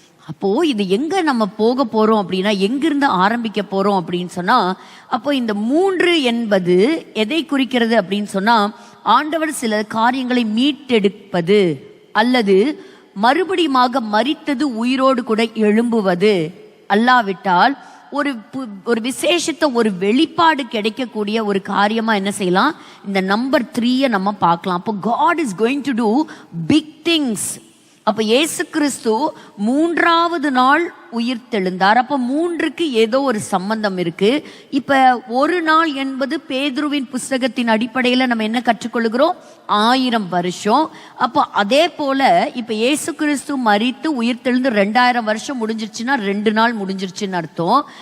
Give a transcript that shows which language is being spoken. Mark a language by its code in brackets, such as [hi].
[ta] அப்போ இது எங்க நம்ம போக போறோம் அப்படின்னா, எங்கிருந்து ஆரம்பிக்க போறோம் அப்படின்னு சொன்னா, அப்போ இந்த 3 என்பது எதை குறிக்கிறது அப்படின்னு சொன்னா, ஆண்டவர் சில காரியங்களை மீட்டெடுப்பது அல்லது மறுபடியுமாக மரித்தது உயிரோடு கூட எழும்புவது, அல்லாவிட்டால் ஒரு விசேஷத்தை ஒரு வெளிப்பாடு கிடைக்கக்கூடிய ஒரு காரியமா என்ன செய்யலாம், இந்த நம்பர் 3 நம்ம பார்க்கலாம். [en] அப்போ God is going to do big things. [ta] அப்ப இயேசு கிறிஸ்து 3வது நாள் உயிர் தெழுந்தார். அப்ப 3க்கு ஏதோ ஒரு சம்பந்தம் இருக்கு. இப்ப ஒரு நாள் என்பது பேதுருவின் புஸ்தகத்தின் அடிப்படையில நம்ம என்ன கற்றுக்கொள்கிறோம், 1000 வருஷம். அப்போ அதே போல இப்ப இயேசு கிறிஸ்து மரித்து உயிர் தெழுந்து 2000 வருஷம் முடிஞ்சிருச்சுன்னா 2 நாள் முடிஞ்சிருச்சுன்னு அர்த்தம்.